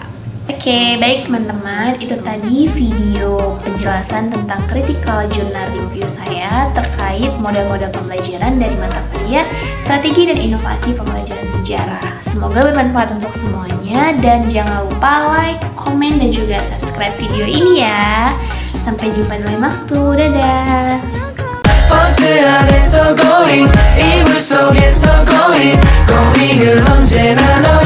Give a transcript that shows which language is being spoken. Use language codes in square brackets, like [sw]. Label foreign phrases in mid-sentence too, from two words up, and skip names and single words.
[id] Oke, baik teman-teman, itu tadi video penjelasan tentang [en] critical journal review [id] saya terkait model-model pembelajaran dari mata kuliah, strategi dan inovasi pembelajaran sejarah. Semoga bermanfaat untuk semuanya dan jangan lupa like, komen, dan juga subscribe video ini ya. Sampai jumpa di lain waktu, dadah! [ko] 버스 안에서 going 이불 속에서 [en] going going [ko] 은 언제나